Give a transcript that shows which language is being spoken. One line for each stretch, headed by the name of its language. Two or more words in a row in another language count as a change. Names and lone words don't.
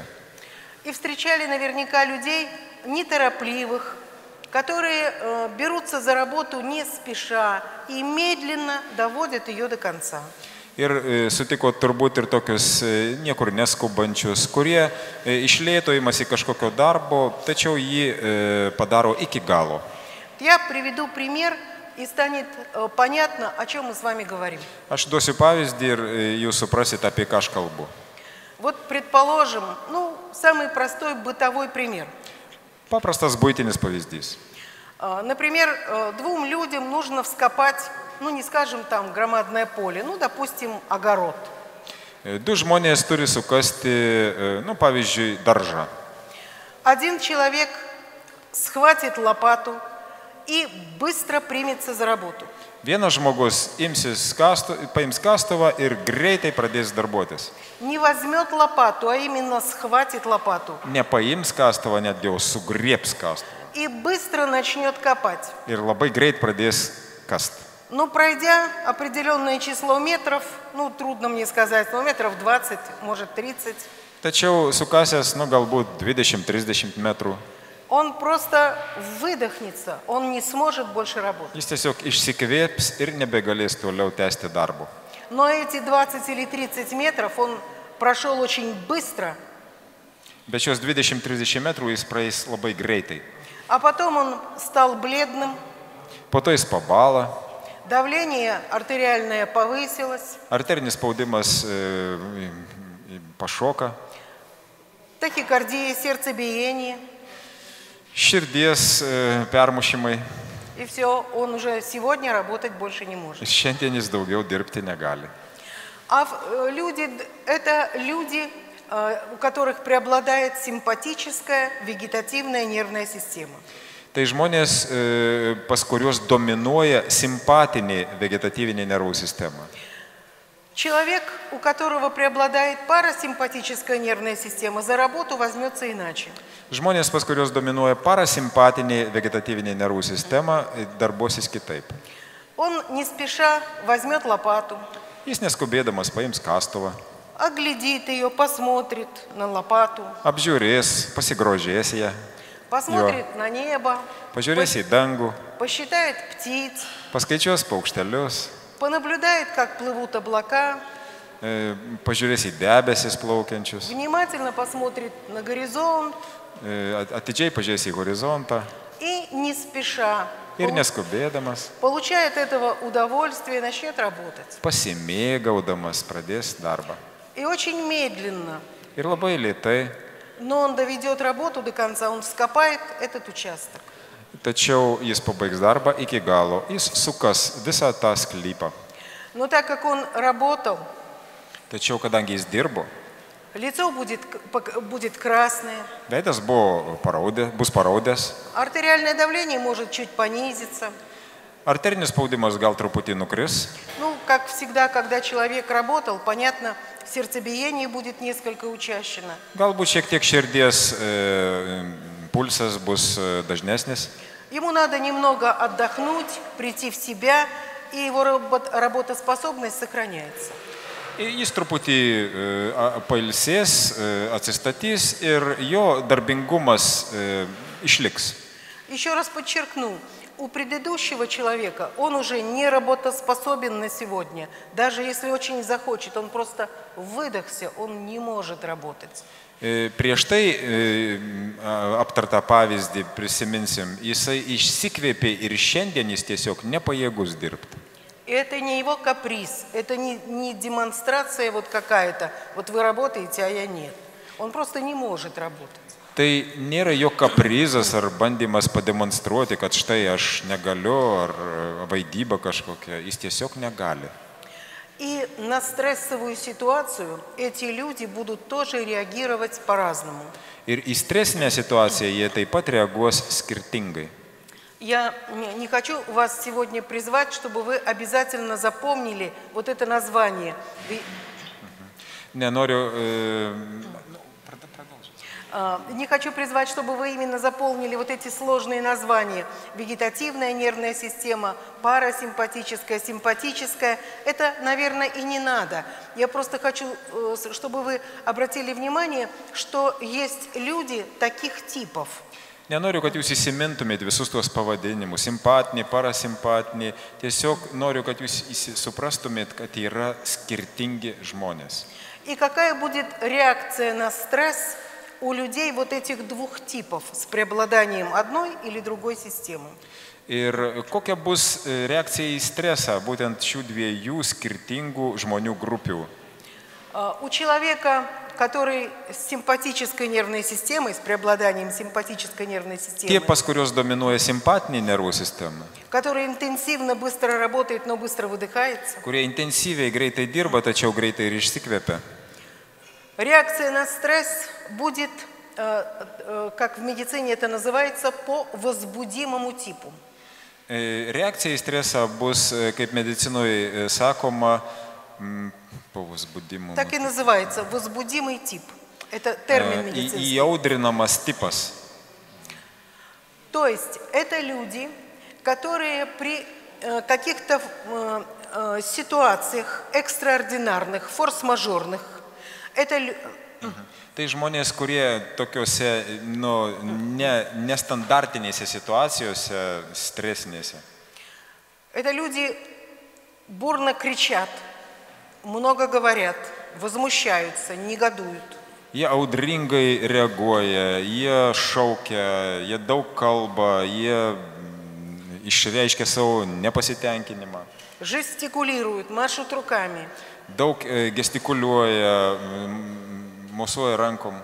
Russian: И встречали наверняка людей неторопливых, которые берутся за работу не спеша и медленно доводят ее до конца.
Lithuanian: Ir sutiko turbūt ir tokius niekur neskubančius, kurie iš lėto imasi kažkokio darbo, tačiau jį padaro iki galo.
Russian: Я приведу пример, и станет понятно, о чем мы с вами говорим.
Lithuanian: Aš duosiu pavyzdį ir jūs suprasit, apie ką aš kalbu.
Russian: Вот предположим, самый простой бытовой пример.
Lithuanian: Paprastas buitinis pavyzdys.
Russian: Например, 2 людям нужно вскопать, не скажем там громадное поле, допустим, огород.
Lithuanian: 2 žmonės turi sukasti, pavyzdžiui, daržą.
Russian: Один человек схватит лопату и быстро примется за работу.
Lithuanian: Vienas žmogus paims kastuvą ir greitai pradės darbuotis.
Russian: Не возьмет лопату, а именно схватит лопату.
Lithuanian: Nepaims kastuvą, netgi jau sugriebs kastuvą.
Russian: И быстро начнет копать.
Lithuanian: Ir labai greit pradės kasti.
Russian: Но пройдя определенное число метров, трудно мне сказать, но метров 20, может 30,
Lithuanian: Tačiau sukasęs, galbūt 20-30 metrų,
Russian: он просто выдохнется, он не сможет больше работать.
Lithuanian: jis tiesiog išsikvėps ir nebegalės toliau tęsti darbo.
Russian: Но эти 20 или 30 метров он прошел очень быстро,
Lithuanian: Bet šios 20-30 metrų jis praeis labai greitai.
Russian: а потом он стал бледным,
Lithuanian: Po to jis pabala,
Russian: давление артериальное повысилось,
Lithuanian: arterinis spaudimas pašoka,
Russian: тахикардия, сердцебиение,
Lithuanian: širdies permušimai.
Russian: и все, он уже сегодня работать больше не может.
Lithuanian: Šiandien jis daugiau dirbti negali.
Russian: Это люди, у которых преобладает симпатическая вегетативная нервная система.
Lithuanian: Tai žmonės, pas kuriuos dominuoja simpatinė vegetatyvinė nervų sistema.
Russian: Человек, у которого преобладает парасимпатическая нервная система, за работу возьмется иначе.
Lithuanian: Žmonės, pas kuriuos dominuoja parasimpatinė vegetatyvinė nervų sistema, darbuosis kitaip.
Russian: Он не спеша возьмет лопату,
Lithuanian: Jis neskubėdamas paims kastuvą,
Russian: оглядит ее, посмотрит на лопату,
Lithuanian: apžiūrės, pasigrožės ją,
Russian: посмотрит на небо,
Lithuanian: pažiūrės į dangų,
Russian: посчитает птиц,
Lithuanian: paskaičiuos paukštelius,
Russian: понаблюдает, как плывут облака,
Lithuanian: pažiūrės į debesis plaukiančius,
Russian: внимательно посмотрит на горизонт
Lithuanian: atidžiai pažiūrės į horizontą
Russian: и не спеша,
Lithuanian: ir neskubėdamas,
Russian: получая от этого удовольствие, начнет работать.
Lithuanian: pasimėgaudamas pradės darbą.
Russian: И очень медленно,
Lithuanian: Ir labai lėtai,
Russian: но он доведет работу до конца, он вскопает этот участок.
Lithuanian: tačiau jis pabaigs darbą iki galo, jis sukas visą tą sklypą.
Russian: Но так как он работал,
Lithuanian: Tačiau kadangi jis dirbo,
Russian: лицо будет красное,
Lithuanian: veidas bus paraudęs,
Russian: артериальное давление может чуть понизиться.
Lithuanian: arterinis spaudimas gal truputį nukris.
Russian: Как всегда, когда человек работал, понятно, сердцебиение будет несколько учащено.
Lithuanian: Galbūt šiek tiek širdies pulsas bus dažnesnis.
Russian: Ему надо немного отдохнуть, прийти в себя, и его работоспособность сохраняется.
Lithuanian: Jis truputį pailsės, atsistatys ir jo darbingumas išliks.
Russian: Еще раз подчеркну, у предыдущего человека он уже не работоспособен на сегодня. Даже если очень захочет, он просто выдохся, он не может работать.
Lithuanian: Prieš tai aptartą pavyzdį prisiminsim, jisai išsikvėpė ir šiandien jis tiesiog nepajėgus dirbti.
Russian: Это не его каприз, это не демонстрация какая-то, вы работаете, а я нет. Он просто не может работать.
Lithuanian: Tai nėra jo kaprizas ar bandymas pademonstruoti, kad štai aš negaliu, ar vaidyba kažkokia, jis tiesiog negali.
Russian: И на стрессовую ситуацию эти люди будут тоже реагировать по-разному.
Lithuanian: Ir į stresinę situaciją jie taip pat reaguos skirtingai.
Russian: Я не хочу вас сегодня призвать, чтобы вы обязательно запомнили это название. Не хочу призвать, чтобы вы именно заполнили эти сложные названия. Вегетативная нервная система, парасимпатическая, симпатическая. Это, наверное, и не надо. Я просто хочу, чтобы вы обратили внимание, что есть люди таких типов.
Lithuanian: Nenoriu, kad jūs įsimintumėte visus tuos pavadinimus, simpatinį, parasimpatinį. Tiesiog noriu, kad jūs suprastumėte, kad yra skirtingi žmonės.
Russian: И какая будет реакция на стресс у людей этих двух типов с преобладанием одной или другой системы?
Lithuanian: Ir kokia bus reakcija į stresą būtent šių dviejų skirtingų žmonių grupių?
Russian: У человека, который с симпатической нервной системой, с преобладанием симпатической нервной системы,
Lithuanian: Tie, pas kurios dominuoja simpatinė nervų sistema,
Russian: который интенсивно, быстро работает, но быстро выдыхается,
Lithuanian: kurie intensyviai greitai dirba, tačiau greitai ir išsikvepia.
Russian: реакция на стресс будет, как в медицине это называется, по возбудимому типу.
Lithuanian: Reakcija į stresą bus, kaip medicinoje sakoma,
Russian: по возбудимому. Так и называется возбудимый тип. Это термин медицинский.
Lithuanian: Įaudrinamas tipas.
Russian: То есть это люди, которые при каких-то ситуациях экстраординарных, форс-мажорных,
Lithuanian: Tai žmonės, kurie tokiuose nestandartinėse situacijose, stresinėse.
Russian: это люди бурно кричат, много говорят, возмущаются, негодуют.
Lithuanian: Jie audringai reaguoja, jie šaukia, jie daug kalba, jie išreiškia savo nepasitenkinimą.
Russian: Жестикулируют, машут руками.
Lithuanian: Daug gestikuliuoja, mosuoja rankom.